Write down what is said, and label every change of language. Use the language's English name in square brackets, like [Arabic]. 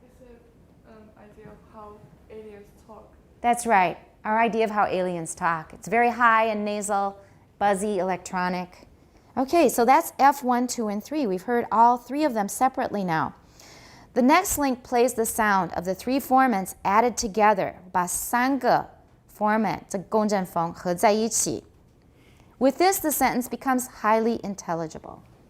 [English] It's an idea of how aliens talk. That's right, our idea of how aliens talk. It's very high and nasal, buzzy, electronic. Okay, so that's F1, 2, and 3. We've heard all three of them separately now. The next link plays the sound of the three formants added together. [Chinese] 把三个 formant 这个共振风合在一起. [English] With this, the sentence becomes highly intelligible.